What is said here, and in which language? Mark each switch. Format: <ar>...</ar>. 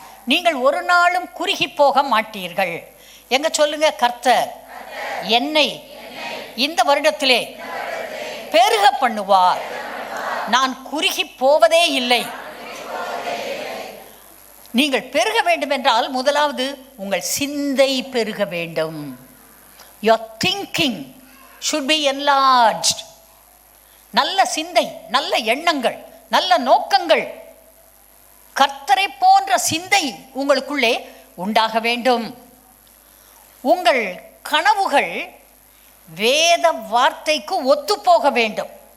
<ta>நீங்கள் ஒரு நாளும் குறுகி போக மாட்டீர்கள். எங்க சொல்லுங்க, கர்த்தர் என்னை இந்த வருடத்திலே பெருக பண்ணுவார். நான் குறுகி போவதே இல்லை. நீங்கள் பெருக வேண்டும் என்றால் முதலாவது உங்கள் சிந்தை பெருக வேண்டும்.</ta> <en>Your thinking should be enlarged.</en> <ta>நல்ல சிந்தை, நல்ல எண்ணங்கள், நல்ல நோக்கங்கள், கர்த்தரை போன்ற சிந்தை உங்களுக்குள்ளே உண்டாக வேண்டும். உங்கள் கனவுகள் வேத வார்த்தைக்கு ஒத்துப்போக வேண்டும்.</ta>